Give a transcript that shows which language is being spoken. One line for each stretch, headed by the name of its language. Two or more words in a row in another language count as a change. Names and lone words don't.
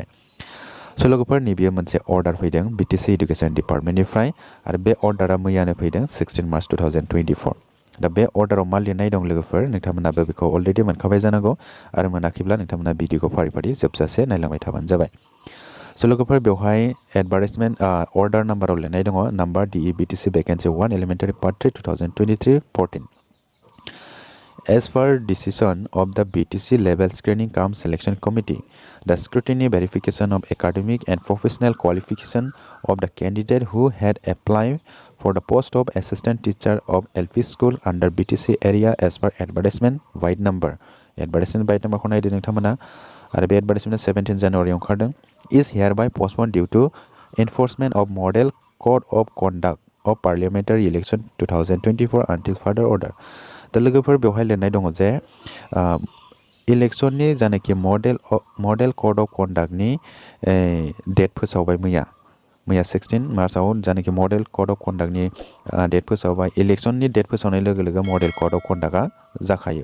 Bodo: स' लोगोफोर नैबेयो मोनसे अर्डार फैदों BTC इडुकेसन डिपार्टमेन्टनिफ्राय आरो बे अर्डारा मैयानो फैदों 16 मार्च 2024। दा बे अर्डाराव मा लिरनाय दं लोगोफोर नोंथांमोनाबो बेखौ अलरेडि मोनखाबाय जानांगौ आरो मोनाखैब्ला नोंथांमोना भिडिअखौ फारि फारि जोबजासे नायलांबाय थाबानो जाबाय। स' लोगोफोर बेवहाय एडभार्टाइजमेन्ट अर्डार नाम्बाराव लिरनाय दङ नाम्बार DE BTC भेकेन्सि 1 एलिमेन्टारि पार्ट 3 2023-14।
English: As per decision of the BTC Level Screening Cum Selection Committee, the scrutiny verification of academic and professional qualification of the candidate who had applied for the post of assistant teacher of LP school under BTC area as per advertisement white number. Advertisement white number
Bodo: खौ नायदो नोंथांमोना आरो बे
English: advertisement
Bodo: 17 जानुवारि ओंखारदों
English: is hereby postponed due to enforcement of model code of conduct of parliamentary election 2024 until further order.
Bodo: दा लोगोफोर बेवहाय लिरनाय दङ जे इलेक्शननि जानाखि
English: model code of conductनि
Bodo: डेट फोसावबाय मैया 16 मार्चआव जानाखि
English: model code of conductनि
Bodo: डेट फोसावबाय। इलेक्शननि डेट फोसावनाय लोगो लोगो
English: model code of conductआ
Bodo: जाखायो।